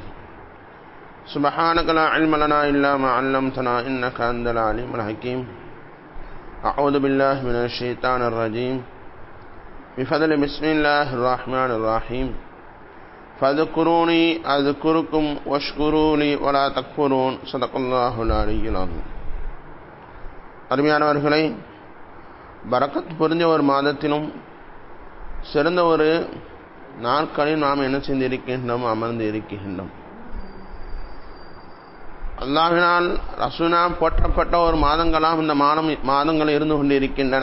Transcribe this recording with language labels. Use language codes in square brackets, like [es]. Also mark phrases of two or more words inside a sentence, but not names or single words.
[ar] سبحانك لا علم لنا إلا ما علمتنا إنك أنت العليم الحكيم. أعوذ بالله من الشيطان الرجيم. بفضل بسم الله الرحمن الرحيم. فاذكروني أذكركم واشكروا لي ولا تكفرون. صدق الله العلي العظيم. [ta] அருமையானவர்களே, பரக்கத் பொருந்திய ஒரு மாதத்திலும் சிறந்த ஒரு நாட்களில் நாம் என்ன செய்திருக்கின்றோம், அமர்ந்து இருக்கின்றோம். அல்லாஹ்வினால் ரசூலினால் போற்றப்பட்ட ஒரு மாதங்களாக இந்த மாதங்கள் இருந்து கொண்டிருக்கின்றன.